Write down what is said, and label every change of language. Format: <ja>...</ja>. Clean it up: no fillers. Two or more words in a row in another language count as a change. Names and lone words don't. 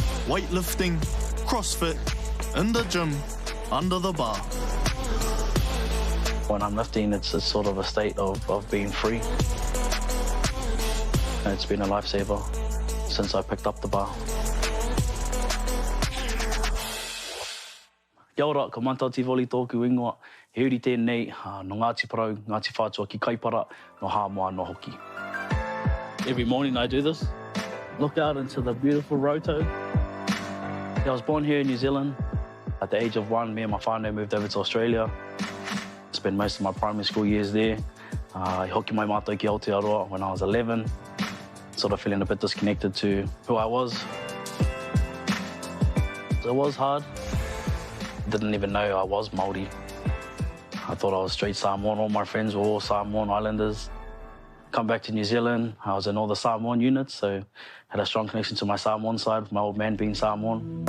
<en>weightlifting, CrossFit, in the gym, under the bar. When I'm lifting, it's sort of a state of being free. It's been a lifesaver since I picked up the bar.</en> <mi>Kia ora, ko Montel Tivoli tōku ingoa. He uri tēnei, no Ngāti Parau, Ngāti Whātua ki Kaipara, no Hāmoa no Hoki.</mi> <en>Every morning I do this. Look out into the beautiful Rotorua. I was born here in New Zealand. At the age of 1, me and my whānau moved over to Australia. Spent most of my primary school years there.</en> <mi>I hoki mai mātou ki Aotearoa</mi> <en>when I was 11. Sort of feeling a bit disconnected to who I was. It was hard. Didn't even know I was Māori. I thought I was straight Samoan. All my friends were all Samoan Islanders. Come back to New Zealand, I was in all the Samoan units, so had a strong connection to my Samoan side, with my old man being Samoan.</en>